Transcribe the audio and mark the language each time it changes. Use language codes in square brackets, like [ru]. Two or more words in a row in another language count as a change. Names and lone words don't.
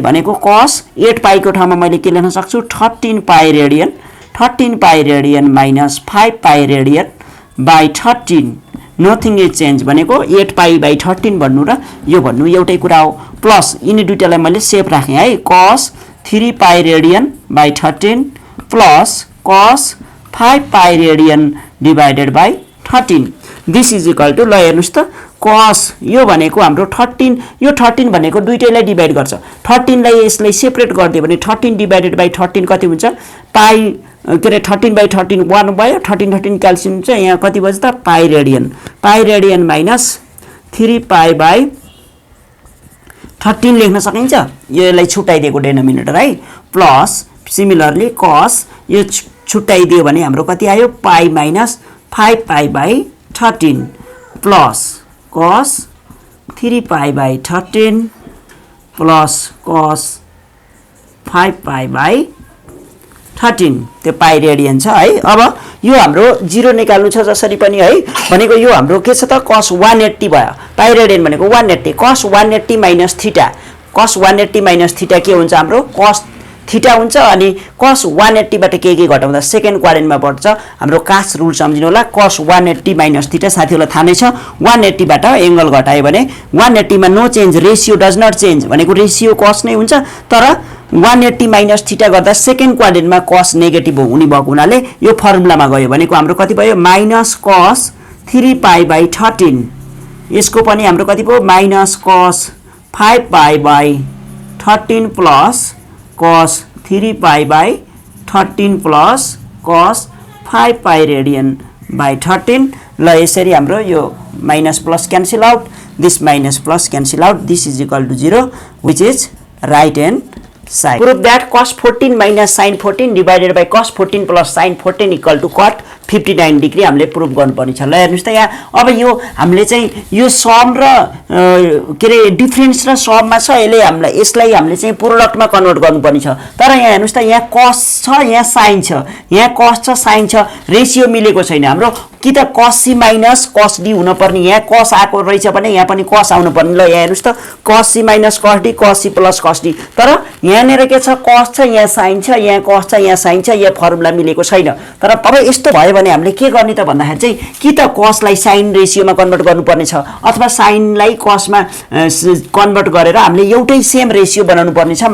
[ne] भनेको cos 8 पाईको ठाउँमा मैले के लेख्न सक्छु 13 [en] pi radian minus 5 pi radian by 13. nothing is change [ne] भनेको [en] 8 pi by 13 [ne] भन्नु र यो भन्नु एउटै कुरा हो। प्लस यिनी दुईटालाई मैले सेप राखेँ है, [en] cos 3 pi radian by 13 plus cos 5 pi radian divided by 13. this is equal to [ne] ल हेर्नुस् त cos यो भनेको हाम्रो 13, यो 13 भनेको दुईटैलाई डिभाइड गर्छ। 13 लाई यसलाई सेपरेट गरिदियो भने [en] 13 divided by 13 [ne] कति हुन्छ पाई के अरे 13 बाई 13 1 भयो, 13 क्याल्सियम चाहिँ यहाँ कति बज्छ त [en] pi radian minus 3 pi by 13 [ne] लेख्न सकिन्छ। यसलाई छुट्याइदिएको डेनोमिनेटर है। प्लस सिमिलरली cos यो छुट्याइदियो भने हाम्रो कति आयो [en] pi minus 5 pi by 13 plus cos 3 pi by 13 plus cos 5 pi by 13 [ne] त्यो [en] pi radian [ne] छ है। अब यो हाम्रो 0 निकाल्नु छ जसरी पनि है, भनेको यो हाम्रो के छ त cos 180 भयो, [en] pi radian [ne] भनेको 180 [en] cos 180 minus theta, cos 180 minus theta [ne] के हुन्छ हाम्रो [en] cos theta [ne] हुन्छ। अनि cos 180 बाट के घटाउँदा सेकेन्ड क्वाड्रेन्टमा बढ्छ हाम्रो [en] CAST rule [ne] सम्झिनु होला। [en] cos 180 minus theta [ne] साथीहरुलाई थाहा नै छ, 180 बाट एंगल घटायो भने 180 मा [en] no change, ratio does not change [ne] भनेको रेशियो cos नै हुन्छ। तर [en] 180 minus theta [ne] गर्दा सेकेन्ड क्वाड्रेन्टमा [en] cos negative [ne] हुने भएको हुनाले यो फर्मुलामा गयो भनेको हाम्रो कति भयो [en] minus cos 3 pi by 13. [ne] यसको पनि हाम्रो कति भयो [en] minus cos 5 pi by 13 plus cos 3 pi by 13 plus cos 5 pi radian by 13. [ne] ल यसरी हाम्रो यो [en] minus plus cancel out, this minus plus cancel out, this is equal to 0 which is right hand side. [ne] Prove that cos 14 minus sin 14 divided by cos 14 plus sin 14 equal to cot 59 डिग्री हामीले प्रुभ गर्नुपर्ने छ। ल हेर्नुस् त यहाँ अब यो हामीले चाहिँ यो सम र के रे डिफरेन्स र सममा छ, यसलाई हामीले चाहिँ प्रोडक्टमा कन्भर्ट गर्नुपर्ने छ। तर यहाँ हेर्नुस् त यहाँ cos छ, यहाँ sin छ, यहाँ cos छ sin छ, रेशियो मिलेको छैन हाम्रो। कि त [en] cos c minus cos d [ne] हुनुपर्ने, यहाँ cos आएको रहेछ भने यहाँ पनि cos आउनु पर्ने। ल यहाँ हेर्नुस् त [en] cos c minus cos d, cos c plus cos d. [ne] तर यहाँनेर के छ cos छ, यहाँ sin छ, यहाँ cos छ, यहाँ sin छ, यहाँ फर्मुला मिलेको छैन। तर अब यस्तो भयो भने हामीले के गर्ने त भन्दाखेरि चाहिँ कि त cos लाई sin रेशियोमा कन्भर्ट गर्नुपर्ने छ अथवा sin लाई cos मा कन्भर्ट गरेर हामीले एउटै [en] same ratio [ne] बनाउनु पर्ने छ।